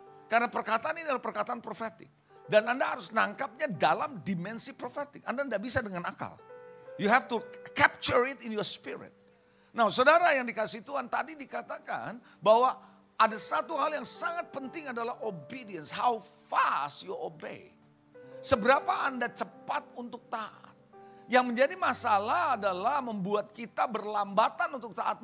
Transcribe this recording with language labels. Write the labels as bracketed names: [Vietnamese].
[Indonesian] Karena perkataan ini adalah perkataan profetik. Dan Anda harus nangkapnya dalam dimensi profetik. Anda tidak bisa dengan akal. [English] You have to capture it in your spirit. [Indonesian] Nah saudara yang dikasih Tuhan tadi dikatakan bahwa ada satu hal yang sangat penting adalah obedience. [English] How fast you obey. [Indonesian] Seberapa Anda cepat untuk taat. Yang menjadi masalah adalah membuat kita berlambatan untuk taat.